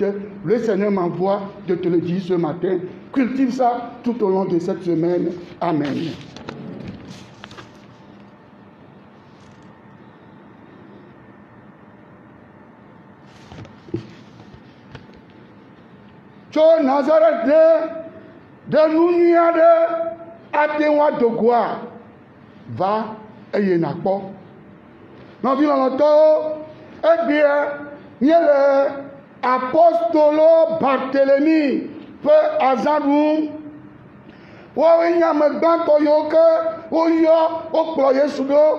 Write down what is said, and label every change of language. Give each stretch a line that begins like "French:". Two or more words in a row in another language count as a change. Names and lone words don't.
French: Le Seigneur m'envoie de te le dire ce matin. Cultive ça tout au long de cette semaine.
Ewe: Amen. Tso Nazareth de nu aɖe ate ŋu ado goa va eye nakpɔ. Nɔvi lɔlɔtɔwo egbea nye le apostolo Barthélemy ƒe azã ɖum. Woawoe nye ame gbãtɔ yiwo ke woyɔ wokplɔ Yesu ɖo.